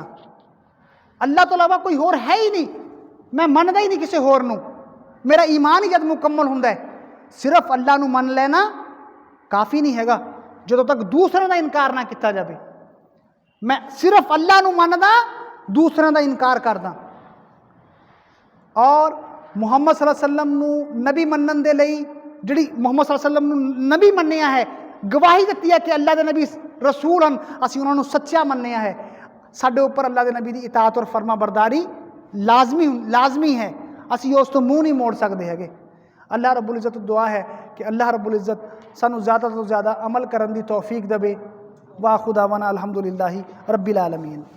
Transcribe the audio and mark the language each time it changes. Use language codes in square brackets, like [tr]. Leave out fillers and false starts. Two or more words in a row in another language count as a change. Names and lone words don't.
[pa] ਅੱਲਾਹ ਤੋ ਇਲਾਵਾ ਕੋਈ ਹੋਰ ਹੈ ਹੀ ਨਹੀਂ, ਮੈਂ ਮੰਨਦਾ ਹੀ ਨਹੀਂ ਕਿਸੀ ਹੋਰ ਨੂੰ, ਮੇਰਾ ਈਮਾਨ ਹੀ ਜਬ ਮੁਕੰਮਲ ਹੁੰਦਾ ਹੈ। ਸਿਰਫ਼ ਅੱਲਾਹ ਨੂੰ ਮੰਨ ਲੈਣਾ ਕਾਫ਼ੀ ਨਹੀਂ ਹੈਗਾ ਜਦੋਂ ਤਕ ਦੂਸਰਿਆਂ ਦਾ ਇਨਕਾਰ ਨਾ ਕੀਤਾ ਜਾਏ। ਮੈਂ ਸਿਰਫ਼ ਅੱਲਾਹ ਨੂੰ ਮੰਨਦਾ, ਦੂਸਰਿਆਂ ਦਾ ਇਨਕਾਰ ਕਰਦਾ। ਔਰ ਮੁਹੰਮਦ [ar] صلى الله عليه وسلم [pa] ਨੂੰ ਨਬੀ ਮੰਨਣ ਦੇ ਲਈ ਜਿਹੜੀ ਮੁਹੰਮਦ [ar] صلى الله عليه وسلم [pa] ਨੂੰ ਨਬੀ ਮੰਨਿਆ ਹੈ, ਗਵਾਹੀ ਦੀ ਹੈ ਕਿ ਅੱਲਾਹ ਕੇ ਨਬੀ ਰਸੂਲ ਹੈਂ, ਅਸੀਂ ਉਨ੍ਹਾਂ ਨੇ ਸੱਚਾ ਮੰਨਿਆ ਹੈ। ਸਾਡੇ ਉੱਪਰ ਅੱਲਾਹ ਕੇ ਨਬੀ ਕੀ ਇਤਾਅਤ ਔਰ ਫ਼ਰਮਾਂ ਬਰਦਾਰੀ ਲਾਜ਼ਮੀ ਹੈ, ਅਸੀ ਉਸ ਤੋ ਮੂੰਹ ਨਹੀਂ ਮੋੜ ਸਕਤੇ ਹੈ। ਅੱਲਾਹ ਰੱਬੁਲ ਇੱਜ਼ਤ ਦੁਆ ਹੈ ਕਿ ਅੱਲਾਹ ਰੱਬੁਲ ਇੱਜ਼ਤ ਸਾਨੂੰ ਜ਼ਿਆਦਾ ਤੋ ਜ਼ਿਆਦਾ ਅਮਲ ਕਰਨੇ ਕੀ ਤੌਫ਼ੀਕ ਦੇਵੇ। [ar] وآخر دعوانا الحمد لله رب العالمين.